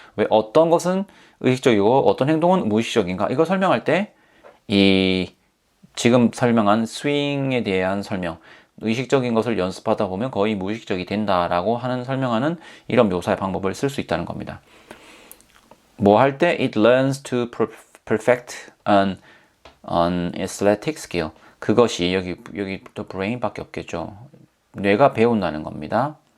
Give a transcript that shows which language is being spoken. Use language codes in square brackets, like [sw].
[ko] 왜 어떤 것은 의식적이고 어떤 행동은 무의식적인가? 이거 설명할 때 이 지금 설명한 스윙에 대한 설명, 의식적인 것을 연습하다 보면 거의 무의식적이 된다라고 하는 설명하는 이런 묘사의 방법을 쓸 수 있다는 겁니다. 뭐 할 때 [en] it learns to perfect an athletic skill. [ko] 그것이 여기 또 brain밖에 없겠죠. 뇌가 배운다는 겁니다.